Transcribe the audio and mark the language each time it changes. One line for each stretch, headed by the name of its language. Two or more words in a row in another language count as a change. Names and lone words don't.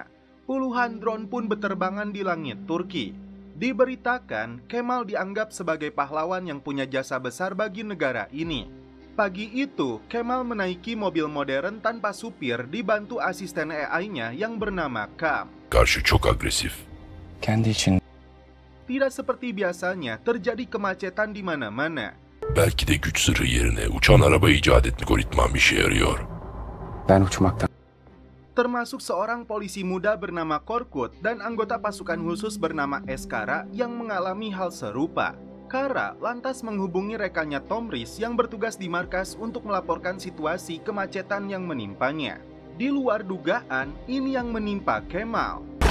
Indonesian: Puluhan drone pun berterbangan di langit Turki. Diberitakan, Kemal dianggap sebagai pahlawan yang punya jasa besar bagi negara ini. Pagi itu, Kemal menaiki mobil modern tanpa supir dibantu asisten AI-nya yang bernama Kam.
Turkish: Karşı çok agresif. Kendi için.
Indonesian: Tidak seperti biasanya, terjadi kemacetan di mana-mana.
Turkish: Belki de güç zırhı yerine uçan araba icat etme algoritmam işe yarıyor. Ben uçmaktan.
Indonesian: Termasuk seorang polisi muda bernama Korkut dan anggota pasukan khusus bernama Eskara yang mengalami hal serupa. Kara lantas menghubungi rekannya Tomris yang bertugas di markas untuk melaporkan situasi kemacetan yang menimpanya. Di luar dugaan, ini yang menimpa Kemal.